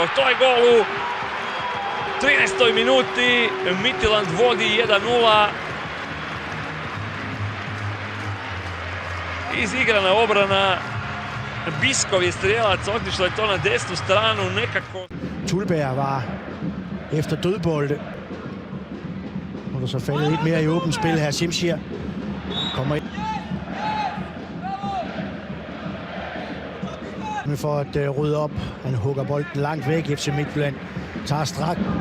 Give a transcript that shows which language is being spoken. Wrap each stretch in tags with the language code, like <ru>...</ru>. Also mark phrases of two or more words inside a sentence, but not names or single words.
<hr>To je gol u 13. minuti. Midtjylland vodi 1:0. Izigrana obrana. Biskov je strijelac, otišlo je to na desnu stranu, nekako.</hr> <da>Tulberg var efter dødbolde. Og der så faldet lidt mere i åbent spil her. Simshir kommer ind. For at rydde op. Han hugger bolden langt væk. FC Midtjylland tager strak.</da>